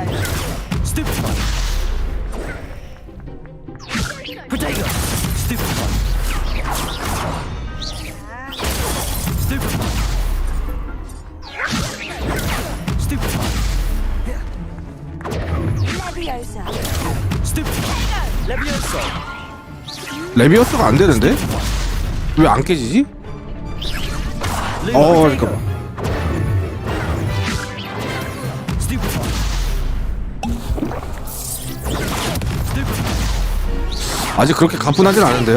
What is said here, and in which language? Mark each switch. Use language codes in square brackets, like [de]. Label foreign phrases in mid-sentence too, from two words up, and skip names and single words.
[en] Stupefy. Protego. Stupefy. Stupefy. Stupefy. Leviosa. Stupefy. Levioso. [ko] 레비어스가 안 되는데? 왜 안 깨지지? 잠깐만. 아직 그렇게 가뿐하진 않은데요?